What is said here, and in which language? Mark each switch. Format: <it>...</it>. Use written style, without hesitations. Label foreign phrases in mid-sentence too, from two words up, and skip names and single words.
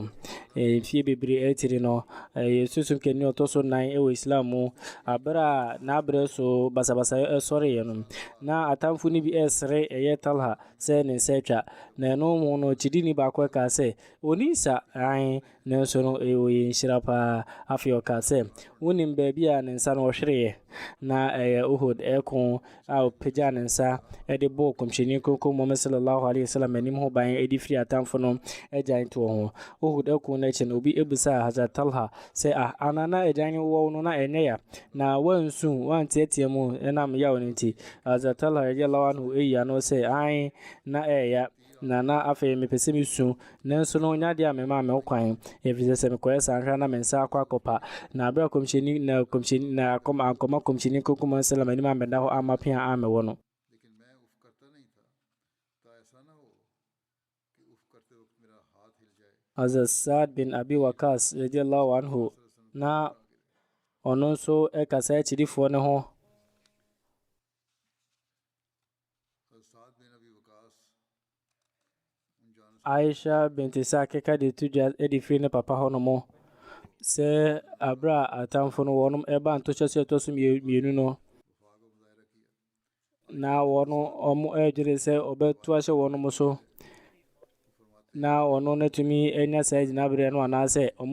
<ak>Mfie bebree ɛtiri no yɛsusum kani ɔtɔ so 9 ɛwɔ Islam mu abrɛ a n'abrɛ so basabasa ɛsɔreeɛ no na atamfo no bi ɛsere ɛyɛ Talha sɛ ne nsa atwa na ɛno mu no kyidini baako ɛka sɛ ɔni nsa nanso no ɛyɛ nhyira paa. afei ɔka sɛ wonim baabi a ne nsa no ɔhwereeɛ na ɛyɛ Uhud ɛko a ɔpagya ne nsa ɛde bɔɔ komhyɛni koko Muhammad</ak> <ar>صلى الله عليه وسلم</ar> <ak>anim ho ban ɛde firi atamfo no agyan to ho. Uhud ɛko no akyi no obi ɛbusa Hazrat Talha sɛ anana agyan no wɔ no na ɛnyɛ ya na wanteatea mu ɛnam yaw no nti Hazrat Talha</ak> <ar>رضي الله عنه</ar> <ak>ɛyi ano sɛ na ɛyɛ na afei mepɛ sɛ mesu nanso no nya deɛ a mema me kwan ɛfiri sɛ mekɔyɛ saa nhwɛ na me nsa akɔ akɔpa na abɛ komhyɛni na akɔma komhyɛni koko Muhammad sallam anim amɛda hɔ amapea amɛwɔ no.</ak> <hi>लेकिन मैं उफ करता नहीं था तो ऐसा ना हो कि उफ करते वक्त मेरा हाथ हिल जाए।</hi> <ak>Hazrat Saad bin Abi Waqas</ak> <ar>رضي الله عنه</ar> <ak>na ɔno nso ɛkasa akyirifoɔ ne ho. साद बिन अबी वकास Aisha binti Sa'd keka de to dwa de firi ne papa hɔ no mo sɛ abra atamfo no wɔnom ɛba ntohyɛ so ɛtɔ so mmienu no na ɔmo ɛdwere sɛ ɔbɛto ahyɛ wɔnom so na ɔno no atumi anya saa gyinaberɛ no anaasɛ ɔmo</ak>